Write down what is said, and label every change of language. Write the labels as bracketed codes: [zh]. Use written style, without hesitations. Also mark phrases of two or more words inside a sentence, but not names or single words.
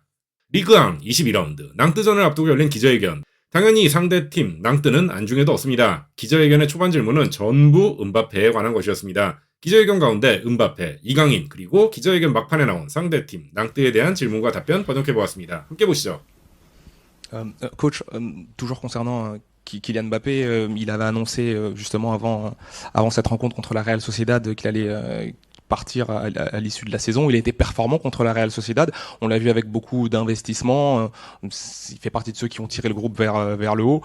[ko] 리그앙 21라운드 낭뜨전을 앞두고 열린 기자회견. 당연히 상대팀 낭뜨는 안중에도 없습니다. 기자회견의 초반 질문은 전부 음바페에 관한 것이었습니다. 기자회견 가운데 음바페, 이강인 그리고 기자회견 막판에 나온 상대팀 낭뜨에 대한 질문과 답변 번역해보았습니다. 함께 보시죠. [fr] Coach, toujours concernant Kylian Mbappé, il avait annoncé justement avant cette rencontre contre la Real Sociedad qu'il allait partir à l'issue de la saison. Il a été performant contre la Real Sociedad. On l'a vu avec beaucoup d'investissements. Il fait partie de ceux qui ont tiré le groupe vers le haut.